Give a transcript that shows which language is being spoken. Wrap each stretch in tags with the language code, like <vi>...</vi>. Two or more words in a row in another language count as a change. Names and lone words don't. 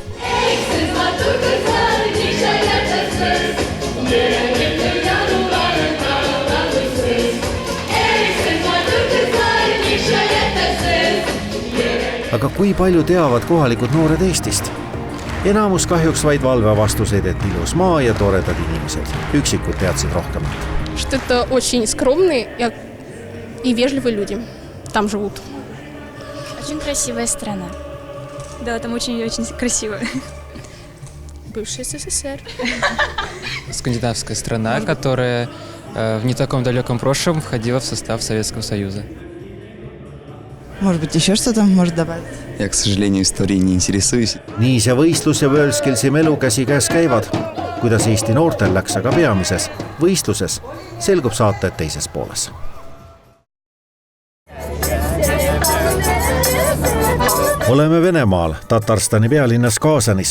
<et>Aga kui palju teavad kohalikud noored Eestist? Enamus kahjuks vaid valve vastuseid, et ilus maa ja toredad inimesed. Üksikud teadsid rohkemat.</et> <ru>Что это очень скромные и вежливые люди. Там живут. Очень красивая страна. Да, там очень красиво. Бывший СССР. Скандинавская страна, которая в не таком далеком прошлом входила в состав Советского Союза. Может быть, еще что-то может добавить? Я, к сожалению, историей не интересуюсь.</ru> <et>Nii see võistlus ja WorldSkillsi melu käsi käes käivad. Kuidas Eesti noortel läks aga peamises võistluses, selgub saate teises pooles. Oleme Venemaal, Tatarstani pealinnas Kaasanis.</et>